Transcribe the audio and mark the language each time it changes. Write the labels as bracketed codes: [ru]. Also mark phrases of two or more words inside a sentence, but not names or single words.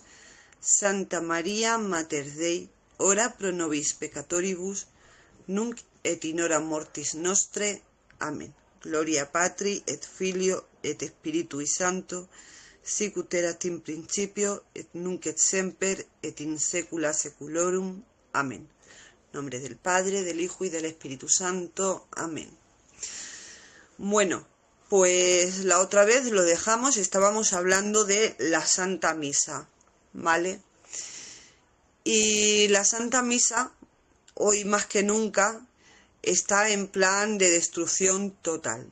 [la] Santa María, Mater Dei, ora pro nobis peccatoribus, nunc et in hora mortis nostre. Amén. Gloria Patri et Filio et Spiritui Sancto, sicut erat in principio et nunc et semper et in saecula saeculorum. Amén. [es] En nombre del Padre, del Hijo y del Espíritu Santo. Amén. Bueno, pues la otra vez lo dejamos, estábamos hablando de la Santa Misa, ¿vale? Y la Santa Misa, hoy más que nunca, está en plan de destrucción total.